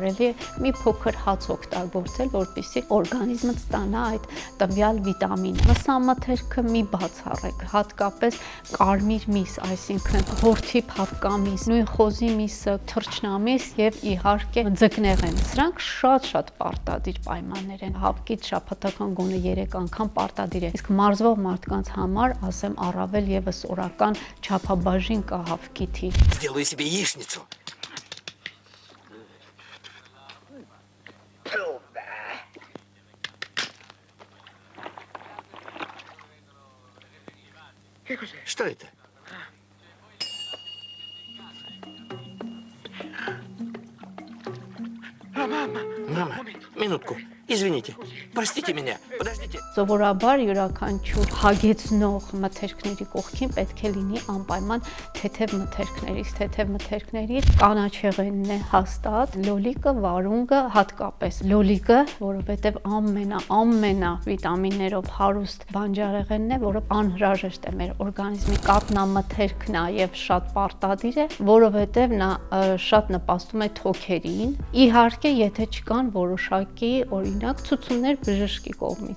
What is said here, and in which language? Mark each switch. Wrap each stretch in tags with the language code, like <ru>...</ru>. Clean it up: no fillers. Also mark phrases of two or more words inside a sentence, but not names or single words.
<hy>է մի փոքր հաց օգտագործել, որպեսզի օրգանիզմը ստանա այդ տվյալ վիտամինը։ Մսամթերքը մի բացառեք, հատկապես կարմիր միս, այսինքն հորթի փափկամիս, նույն խոզի միսը, թռչնամիս եւ իհարկե ձկնեղեն։ Սրանք շատ պարտադիր պայմաններ են։ Հավքից շաբաթական գոնե 3 անգամ պարտադիր է։ Իսկ մարզվող մարդկանց համար, ասեմ, առավել եւս օրական չափաբաժին կա հավքի թիվ։</hy> <ru>Сделаю себе яичницу. Что это? Мама, минутку. Извините. Простите меня. Подождите.</ru> <hy>Սովորաբար յուրաքանչյուր հագեցնող մթերքների կողքին պետք է լինի անպայման թեթև մթերքներից, թեթև մթերքներից կանաչեղենն է հաստատ, լոլիկը, վարունգը, հատկապես լոլիկը, որովհետև ամենա վիտամիններով հարուստ բանջարեղենն է, որը անհրաժեշտ է մեր օրգանիզմի կաթնամթերք նաև շատ պարտադիր է, որովհետև նա շատ նպաստում է թոքերին։ Իհարկե, եթե չկան որոշակի օրինակ ցուցումներ բժշկի կողմից։</hy>